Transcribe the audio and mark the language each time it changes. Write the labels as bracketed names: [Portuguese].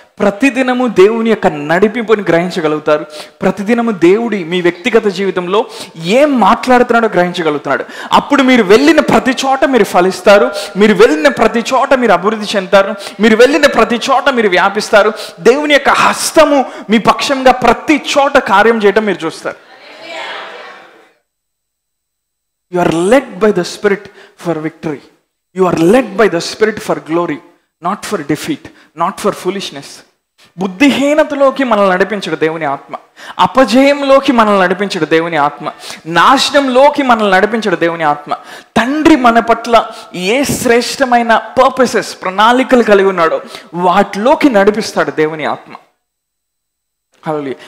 [Telugu] ప్రతిదినము దేవుని యొక్క నడిపింపుని గ్రహించగలుగుతారు. ప్రతిదినము దేవుడి మీ వ్యక్తిగత జీవితంలో ఏం మాట్లాడుతున్నాడో గ్రహించగలుగుతున్నాడు. అప్పుడు మీరు వెళ్ళిన ప్రతి చోట మీరు ఫలిస్తారు, మీరు వెళ్ళిన ప్రతి చోట మీరు అభివృద్ధి చెందుతారు, మీరు వెళ్ళిన ప్రతి చోట మీరు వ్యాపిస్తారు. దేవుని యొక్క హస్తము మీ పక్షంగా ప్రతి చోట కార్యం చేయడం మీరు చూస్తారు. [English] You are led by the Spirit for victory. You are led by the Spirit for glory, not for defeat, not for foolishness. [Telugu] బుద్ధిహీనతలోకి మనల్ని నడిపించడు దేవుని ఆత్మ, అపజయంలోకి మనల్ని నడిపించడు దేవుని ఆత్మ, నాశనంలోకి మనల్ని నడిపించడు దేవుని ఆత్మ. తండ్రి మన పట్ల ఏ శ్రేష్టమైన పర్పసెస్, ప్రణాళికలు కలిగి ఉన్నాడో వాటిలోకి నడిపిస్తాడు దేవుని ఆత్మ. హల్లెలూయా.